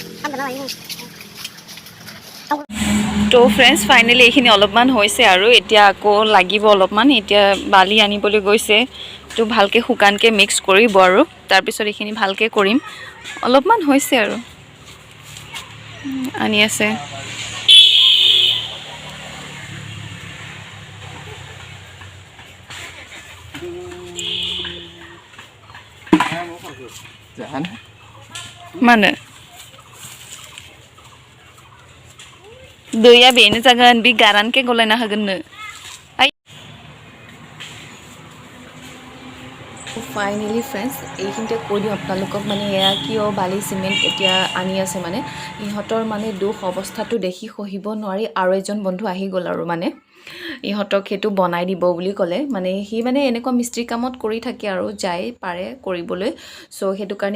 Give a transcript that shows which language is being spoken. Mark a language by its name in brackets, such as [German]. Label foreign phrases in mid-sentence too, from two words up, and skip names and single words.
[Assamese] তো [English] friends finally [Assamese] এইখিনি অলপমান হৈছে আৰু এতিয়া আকৌ লাগিব অলপমান এতিয়া বালি আনিবলৈ গৈছে তো ভালকৈ শুকানকৈ মিক্স কৰিব আৰু তাৰপিছত এইখিনি ভালকৈ কৰিম অলপমান হৈছে আৰু আনি আছে [Bodo] mana दैया बेनो जागोन बे गारानके गलायना होगोननो [English] finally friends [Assamese] এইখিনিতে কৈ দিওঁ আপোনালোকক মানে এয়া কিয় বালি চিমেণ্ট এতিয়া আনি আছে মানে ইহঁতৰ মানে দুখ অৱস্থাটো দেখি সহিব নোৱাৰি আৰু এজন বন্ধু আহি গ'ল আৰু মানে ইহঁতক সেইটো বনাই দিব বুলি ক'লে মানে সি মানে এনেকুৱা মিস্ত্ৰী কামত কৰি থাকে আৰু যাই পাৰে কৰিবলৈ চ' সেইটো কাৰণে